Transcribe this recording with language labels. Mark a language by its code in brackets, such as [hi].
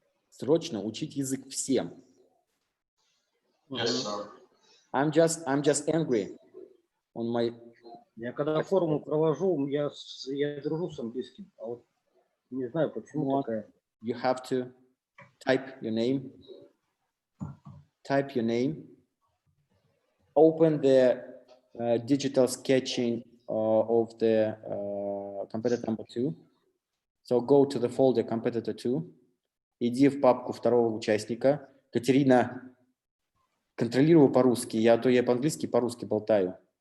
[ru] Срочно учить язык всем. [en] Yes, sir. I'm just angry on my. [ru] Я когда форму провожу, я дружу с английским, а вот не знаю, почему такая. [en] You have to type your name. Open the digital sketching of the competitor number 2. So go to the folder competitor 2. [ru] Иди в папку второго участника. Катерина, контролирую по-русски. Я по-английски, по-русски болтаю.